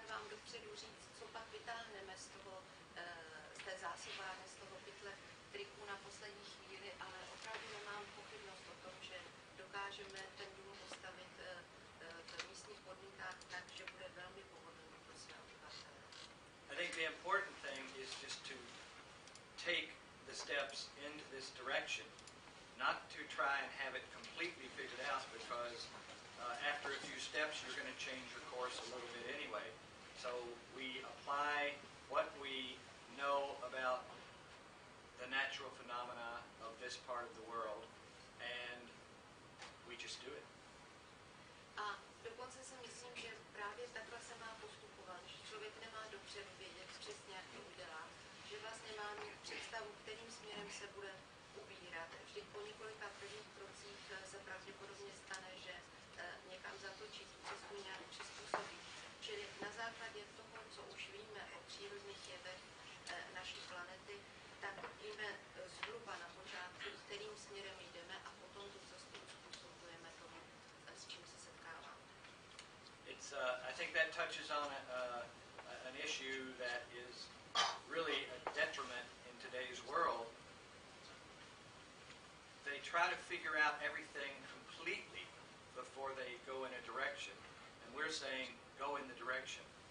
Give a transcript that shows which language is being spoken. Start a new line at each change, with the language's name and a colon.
Czech: dopředu říct, co pak vytáhneme z té zásobárny, z toho pytle triků na poslední chvíli, ale opravdu nemám pochybnost o tom, že dokážeme ten dům postavit v místních podmínkách tak, že bude velmi pohodlný pro své obyvatele.
English: I think the important thing is just to take the steps into this direction, not to try and have it completely figured out, because after a few steps you're going to change your course a little bit anyway. So we apply what we know about the natural phenomena of this part of the world, and we just do it.
Czech: A dokonce si myslím, že právě takhle se má postupovat, že člověk nemá dopředu vědět přesně, jak to udělá, že vlastně má mít představu, kterým směrem se bude ubírat. Vždyť po několika prvních krocích se pravděpodobně stane, že někam zatočí, cestu nějak přizpůsobí. Čili na základě toho, co už víme o přírodních jevech naší planety, tak víme zhruba na počátku, kterým směrem jdeme a potom tu cestu uspůsobujeme tomu, s čím se setkáváme.
English: I think that touches on an issue that is really a detriment in today's world. They try to figure out everything completely before they go in a direction, and we're saying go in the direction.